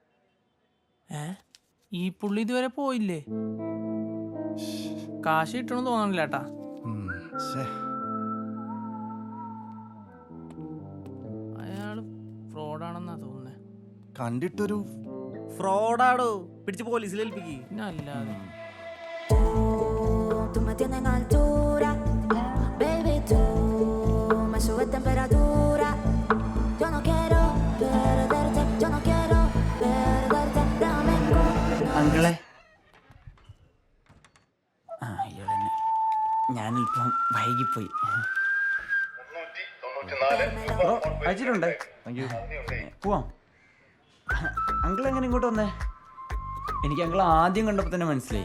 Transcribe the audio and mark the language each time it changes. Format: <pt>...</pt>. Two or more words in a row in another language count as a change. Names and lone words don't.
<ml>ഈ പുള്ളി ഇതുവരെ പോയില്ലേ? കാശ് കിട്ടണമെന്ന് തോന്നണില്ല കേട്ടാ. അയാള് ഫ്രോഡാണെന്നാ തോന്നുന്നേ. കണ്ടിട്ടൊരു ഫ്രോഡാടോ, പിടിച്ച് പോലീസിൽ ഏൽപ്പിക്ക്. പിന്നെ അല്ലാതെ</ml> <es>Tú me tienes en altura, baby, tú me subes temperatura. Yo no quiero perderte, yo no quiero perderte, dame</es> <ml>അങ്കിളെ, ഇയാളെന്നെ ഞാനിപ്പം വൈകിപ്പോയി. അയച്ചിട്ടുണ്ട്. പോവാം. അങ്കിൾ എങ്ങനെ ഇങ്ങോട്ട് വന്നേ? എനിക്ക് അങ്കിൾ ആദ്യം കണ്ടപ്പോൾ തന്നെ മനസ്സിലായി.</ml>